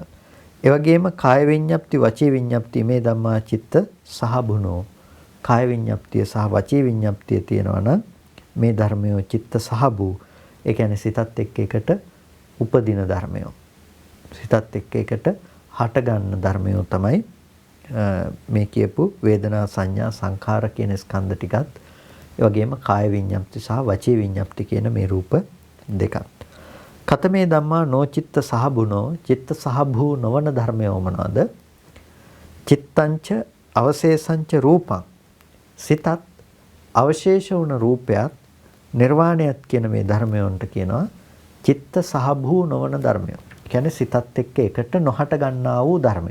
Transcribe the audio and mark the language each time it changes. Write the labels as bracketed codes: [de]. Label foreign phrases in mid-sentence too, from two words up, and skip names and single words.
[si] ඒ වගේම [pi] කාය විඤ්ඤාප්ති වචී විඤ්ඤාප්ති මේ ධම්මා චිත්ත සහභුනෝ [si] කාය විඤ්ඤාප්තිය සහ වචී විඤ්ඤාප්තිය තියෙනවා නම් මේ ධර්මයෝ චිත්ත සහභූ ඒ කියන්නේ සිතත් එක්ක එකට උපදින ධර්මයෝ. සිතත් එක්ක එකට හට ගන්න ධර්මයෝ තමයි මේ කියපු වේදනා සංඥා සංඛාර කියන ස්කන්ධ ටිකත් ඒ වගේම කාය විඤ්ඤාප්ති සහ වචී විඤ්ඤාප්ති කියන මේ රූප දෙකත්. [pi] කතමේ ධම්මා නොචිත්ත සහබුනෝ [si] චිත්ත සහභූ නොවන ධර්මය මොනවාද? [pi] චිත්තංච අවශේෂංච රූපං [si] සිතත් අවශේෂ වුණ රූපයත් නිර්වාණයත් කියන මේ ධර්මයන්ට කියනවා චිත්ත සහභූ නොවන ධර්මය. කියන්නේ සිතත් එක්ක එකට නොහට ගන්නා වූ ධර්මය.